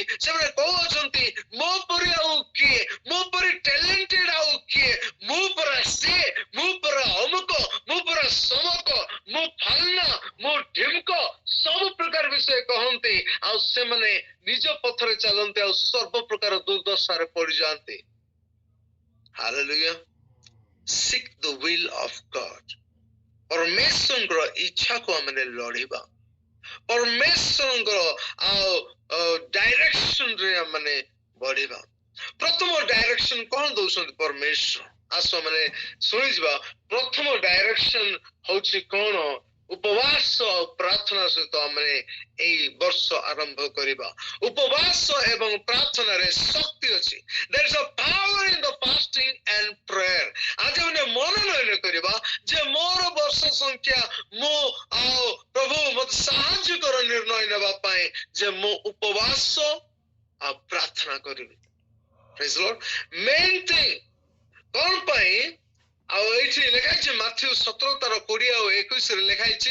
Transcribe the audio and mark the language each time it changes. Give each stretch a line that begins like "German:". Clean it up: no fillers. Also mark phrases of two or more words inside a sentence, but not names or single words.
Odia: ସେମାନେ କହୁଛନ୍ତି ମୋ ପରି ଆଉ କିଏ, ମୋ ପରି ଟ୍ୟାଲେଣ୍ଟେଡ ଆଉ କିଏ, ମୁଁ ପରା ସେ, ମୁଁ ପରା ଅମୁକ, ମୁଁ ପରା ସମକ, ମୁଁ ଫାଲନା, ମୁଁ ଢିମକ, ସବୁ ପ୍ରକାର ବିଷୟ କହନ୍ତି। ଆଉ ସେମାନେ ନିଜ ପଥରେ ଚାଲନ୍ତି ଆଉ ସର୍ବ ପ୍ରକାର ଦୁର୍ଦଶାରେ ପଡିଯାଆନ୍ତି। ହାଲେଲୁୟା।
English: Seek the will of God।
Odia: ପରମେଶ୍ୱରଙ୍କର ଇଚ୍ଛାକୁ ଆମେ ଲଢିବା। ପରମେଶ୍ୱରଙ୍କର ଡାଇରେକ୍ସନ ରେ ଆମେ ବଢିବା। ପ୍ରଥମ ଡାଇରେକ୍ସନ କଣ ଦଉଛନ୍ତି ପରମେଶ୍ୱର, ଆସ ମାନେ ଶୁଣିଯିବା। ପ୍ରଥମ ଡାଇରେକ୍ସନ ହଉଛି କଣ, ଉପବାସ ଆଉ ପ୍ରାର୍ଥନା ସହିତ ଆମେ ଏଇ ବର୍ଷ ଆରମ୍ଭ କରିବା। ଉପବାସ ଏବଂ ପ୍ରାର୍ଥନାରେ ଶକ୍ତି ଅଛି।
English: There is a power in the fasting and prayer।
Odia: ଆଜି ଆମେ ମନୋନୟନ କରିବା ଯେ ମୋର ବର୍ଷ ସଂଖ୍ୟା ମୁଁ ପ୍ରଭୁ ମତେ ସାହାଯ୍ୟ କର ନିର୍ଣ୍ଣୟ ନେବା ପାଇଁ ଯେ ମୁଁ ଉପବାସ ଆଉ ପ୍ରାର୍ଥନା କରିବି।
English: Praise the Lord। main thing
Odia: କଣ ପାଇଁ, ଆଉ ଏଇଠି ଲେଖା ହେଇଛି ମାଥ୍ୟୁ 17:20 ଆଉ 21 ଲେଖା ହେଇଛି।